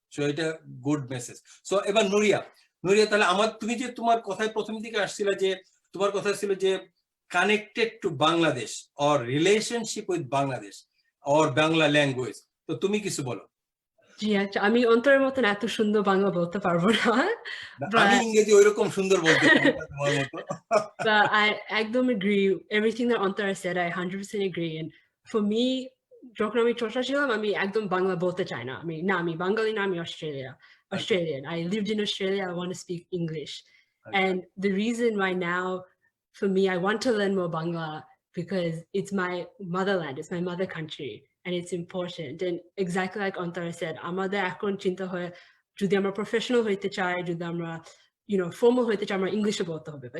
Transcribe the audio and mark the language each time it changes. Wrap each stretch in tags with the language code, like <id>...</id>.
<bn>So এটা</bn> <en>Good message.</en> <bn>So এবার নুরিয়া, তাহলে তুমি যে তোমার কথায় প্রথম দিকে আসছিল, যে তোমার কথা ছিল যে</bn> <en>connected to Bangladesh or relationship with Bangladesh or Bangla language,</en> <bn>তো তুমি কিছু বলো। জি, আচ্ছা, আমি অন্তরের মতন এত সুন্দর বাংলা বলতে পারবো না, আমি ইংরেজি ওইরকম সুন্দর বলতে পারি না তোমার মতো।</bn> <en>But I একদম agree everything that Antara said. I 100% agree. And for me,</en> <bn>যখন আমি চর্চা ছিলাম, আমি একদম বাংলা বলতে চাই না। আমি বাঙালি না, আমি Australian.</bn> <en>I lived in Australia. I want to speak English. And the reason why now, for me, I want to learn more Bangla because it's my motherland, it's my mother country, and it's important. And exactly like Antara said,</en> <bn>আমাদের এখন চিন্তা হয় যদি আমরা professional হইতে চাই, যদি আমরা ফর্মাল হইতে চাই, আমরা ইংলিশে বলতে হবে।</bn>